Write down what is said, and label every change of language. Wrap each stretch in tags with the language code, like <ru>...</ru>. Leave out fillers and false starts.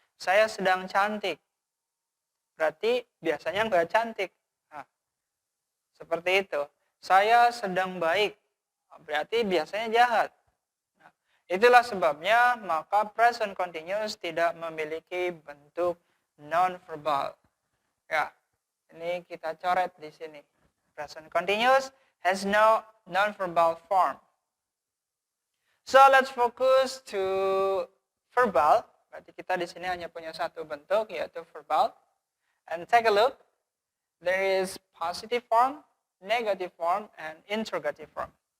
<id>Saya sedang cantik. Berarti biasanya nggak cantik. Nah, seperti itu. Saya sedang baik. Berarti biasanya jahat. Nah, itulah sebabnya maka present continuous tidak memiliki bentuk non-verbal. Ya, ini kita coret di sini.</id> <en>Present continuous has no non-verbal form. So let's focus to verbal.</en> <id>Berarti kita di sini hanya punya satu bentuk yaitu verbal.</id> <en>And take a look. There is positive form, negative form, and interrogative form.</en>